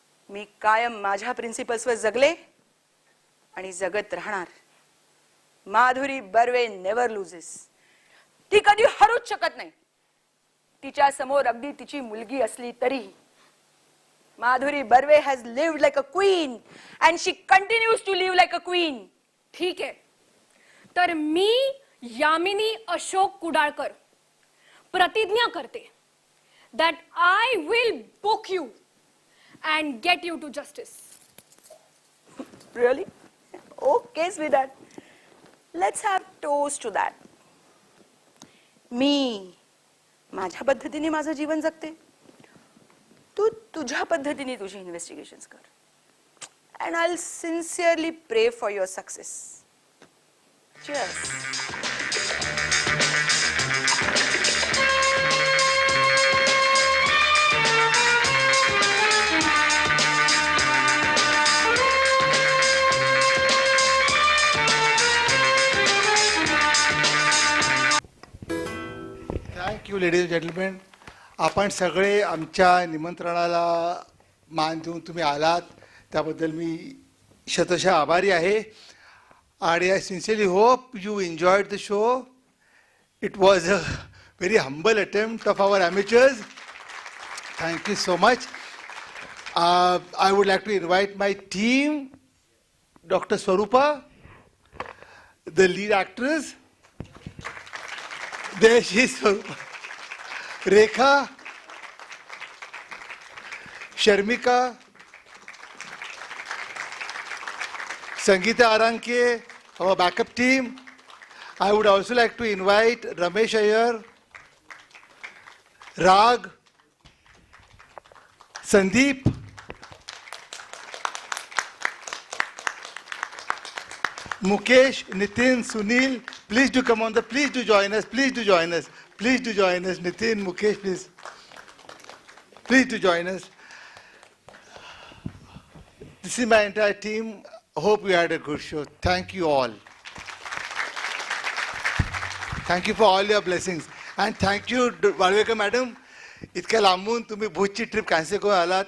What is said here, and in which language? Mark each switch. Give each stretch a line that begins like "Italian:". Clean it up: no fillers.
Marathi: मी कायम माझ्या प्रिन्सिपल्सवर जगले आणि जगत राहणार. Madhuri Barve
English: Never loses.
Marathi: ती कधी हरूच शकत नाही. तिच्या समोर अगदी तिची मुलगी असली तरीही.
English: Madhuri Barve has lived like a queen and she continues to live like a queen.
Marathi: ठीक आहे, तर मी यामिनी अशोक कुडाळकर प्रतिज्ञा करते
English: that I will book you and get you to justice. Really? Okay with that. Let's have toast to that.
Marathi: मी माझ्या पद्धतीने माझं जीवन जगते. तू तुझ्या पद्धतीने तुझी इन्व्हेस्टिगेशन्स कर.
English: And I'll sincerely pray for your success. Cheers. Thank you ladies gentleman.
Marathi: आपण सगळे आमच्या निमंत्रणाला मान देऊन तुम्ही आलात त्याबद्दल मी शतशः आभारी आहे.
English: आणि I sincerely hope you enjoyed the show. It was a very humble attempt of our amateurs. Thank you so much. I would like to invite my team, Dr. Swarupa, the lead actress. There she is, Swarupa. Rekha, Sharmika, Sangeeta Aranke, our backup team. I would also like to invite Ramesh Iyer, Rag, Sandeep, Mukesh, Nitin, Sunil, please do come on the, please do join us, please do join us, please do join us, Nitin, Mukesh, please do join us. This is my entire team. Hope you had a good show. Thank you all. Thank you for all your blessings. And thank you, Valvekar madam.
Marathi: इतक्या लांबून तुम्ही भुजची trip cancel करून आलात.